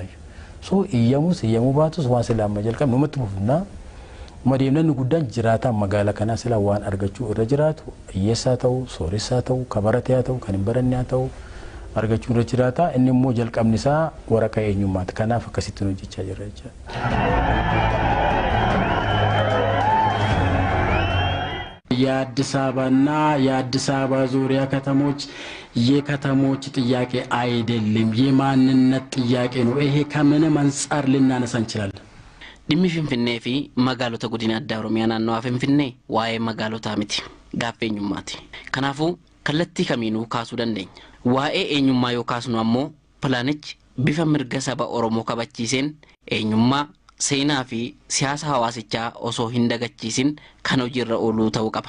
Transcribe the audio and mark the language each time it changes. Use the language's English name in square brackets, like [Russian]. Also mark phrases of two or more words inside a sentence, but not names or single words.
[Oromo] So iyyamuu baatus waan silaa amma jalqabne numatti fufnaa. Madeemnan guddaan jiraataan magaalaa kanaa silaa waan argachuu irra jiraatu hiyyeessaa ta'u sooressaa ta'u kabaratee haa ta'u kan hin baranne haa ta'u argachuu irra jiraata. Inni immoo jalqabni isaa waraqaa eenyummaati. Kanaaf akkasitti hojjechaa jirra jechuudha. [Amharic] የአዲስ አበባና የአዲስ አበባ ዙሪያ ከተሞች የከተሞች ጥያቄ አይደለም የማንነት ጥያቄ ነው። ይሄ ከምንም አንፃር ልናነሳ እንችላለን። [Oromo] dhimmi finfinnee fi magaalota godina addaa oromiyaa naannoo finfinnee waa'ee magaalota miti gaaffeenyummaati. Kanaafuu kallattii kamiinuu kaasuu dandeenya. Waa'ee eenyummaa yoo kaasnu ammoo pilaanichi bifa mirga saba Oromoo kabachiiseen eenyummaa seenaa fi siyaasa hawaasichaa osoo hin dagachiisin kan hojiirra ooluu ta'uu qaba.